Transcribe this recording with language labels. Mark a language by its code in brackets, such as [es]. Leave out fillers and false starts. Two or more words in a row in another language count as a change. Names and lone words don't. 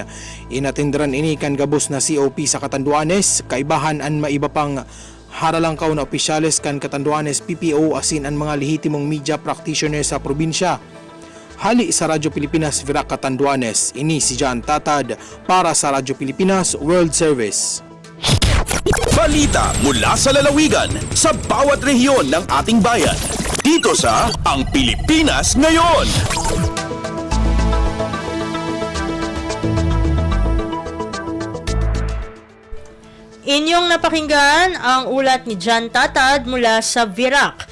[bik] Inatindran ini kan gabos na COP sa Catanduanes, kaibahan an maiba pang haralangkaw na opisyales kan Catanduanes PPO asin ang mga lehitimong [en] media practitioner [bik] sa probinsya. Hali sa Radyo Pilipinas Virac Catanduanes, ini si John Tatad para sa Radyo Pilipinas World Service. [tl] Balita mula sa lalawigan sa bawat rehiyon ng ating bayan. Dito sa Ang Pilipinas Ngayon. Inyong napakinggan ang ulat ni John Tatad mula sa Virac.